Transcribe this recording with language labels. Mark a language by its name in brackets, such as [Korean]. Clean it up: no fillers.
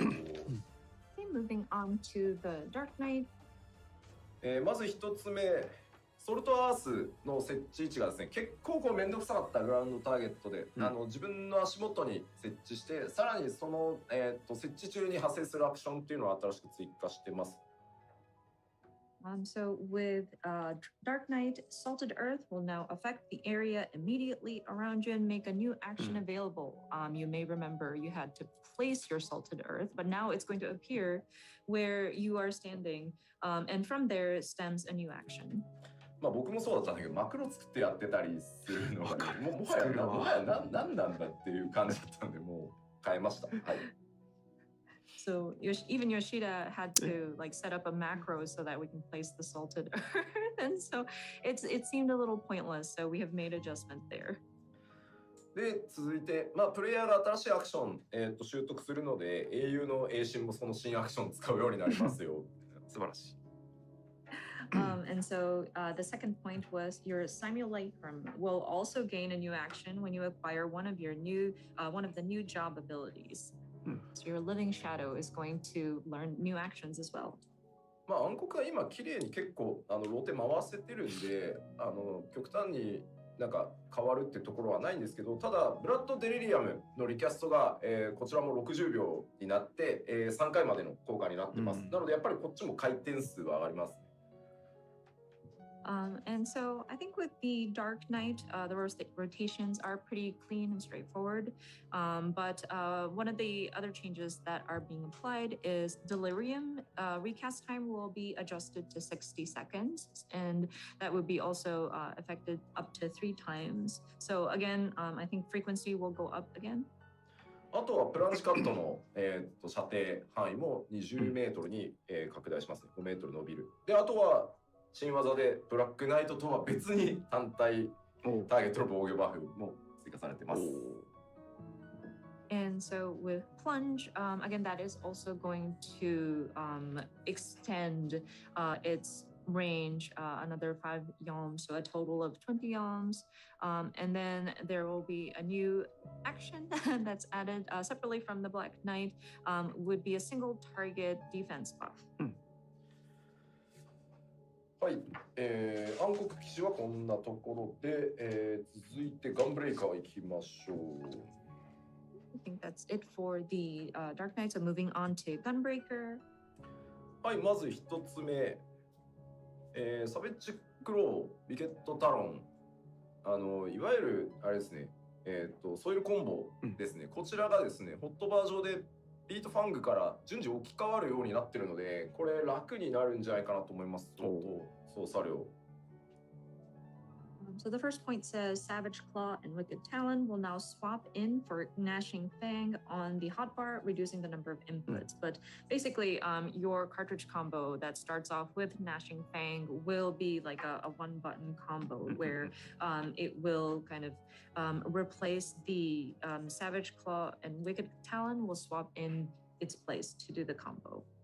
[English] Okay, moving on to the Dark Knight. [Japanese] まず一つ目。ソルトアースの設置位置がですね、結構こうめんどくさかったグラウンドターゲットで、自分の足元に設置して、さらにその、設置中に発生するアクションっていうのを新しく追加してます。 [English] So with Dark Knight, Salted Earth will now affect the area immediately around you and make a new action available. You may remember you had to place your Salted Earth, but now it's going to appear where you are standing, and from there stems a new action. [Japanese] まあ僕もそうだったんだけど、マクロ作ってやってたりするのが、もはや何なんだっていう感じだったんで、もう変えました。はい。 [English] So even Yoshida had to like set up a macro so that we can place the salted earth, and so it seemed a little pointless. So we have made adjustment there. [Japanese] で続いて、まあプレイヤーが新しいアクション習得するので、英雄の英神もその新アクションを使うようになりますよ。素晴らしい。 [English] And so the second point was your simulacrum will also gain a new action when you acquire one of the new job abilities. So your living shadow is going to learn new actions as well. [Japanese] まあ暗黒は今綺麗に結構ローテ回せてるんで、極端になんか変わるってところはないんですけど、ただブラッド・デリリアムのリキャストが、こちらも60秒になって、3回までの効果になってます。なのでやっぱりこっちも回転数は上がりますね。 [English] And so I think with the Dark Knight, the rotations are pretty clean and straightforward. But one of the other changes that are being applied is Delirium. Recast time will be adjusted to 60 seconds, and that would be also affected up to 3 times. So again, I think frequency will go up again. [Japanese] あとはプランチカットの、射程範囲も20メートルに、拡大しますね。5メートル伸びる。で、あとは新技でブラックナイトとは別に単体ターゲットの防御バフも追加されてます。 [English] And so with Plunge, again, that is also going to extend its range another 5 yalms, so a total of 20 yalms. And then there will be a new action that's added separately from the Black Knight, would be a single target defense buff. [Japanese] はい、暗黒騎士はこんなところで、続いてガンブレイカー行きましょう。 [English] I think that's it for the Dark Knight. So moving on to Gunbreaker. [Japanese] はい、まず一つ目、サベッジクロー、ビケットタロン、いわゆるあれですね、ソイルコンボですね、こちらがですね、ホットバージョンでビートファングから順次置き換わるようになってるので、これ楽になるんじゃないかなと思います。ちょっと操作量。 [English] So the first point says Savage Claw and Wicked Talon will now swap in for Gnashing Fang on the hotbar, reducing the number of inputs. But basically, your cartridge combo that starts off with Gnashing Fang will be like a one-button combo where it will kind of replace the Savage Claw and Wicked Talon will swap in its place to do the combo.